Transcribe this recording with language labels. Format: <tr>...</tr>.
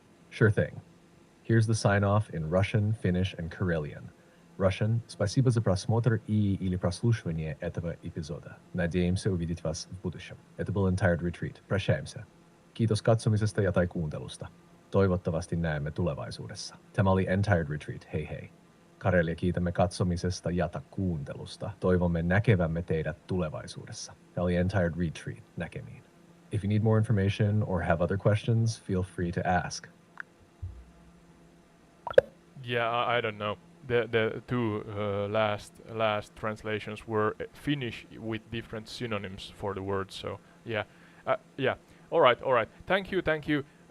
<en>Sure thing. Here's the sign off in Russian, Finnish, and Karelian. Russian.</en> <ru>Спасибо за просмотр и или прослушивание этого эпизода. Надеемся увидеть вас в будущем. Это был Entired Retreat. Прощаемся.</ru> <fi>Kiitos katsomisesta ja tai kuuntelusta. Toivottavasti näemme tulevaisuudessa. Tämä oli Entired Retreat. Hei hei. Karelia, kiitämme katsomisesta ja kuuntelusta. Toivomme näkevämme teidät tulevaisuudessa. Tämä oli Entired Retreat. Näkemiin.</fi> <en>If you need more information or have other questions, feel free to ask. Yeah, I don't know. The two last translations were Finnish with different synonyms for the words. So yeah, yeah. All right. Thank you.</en>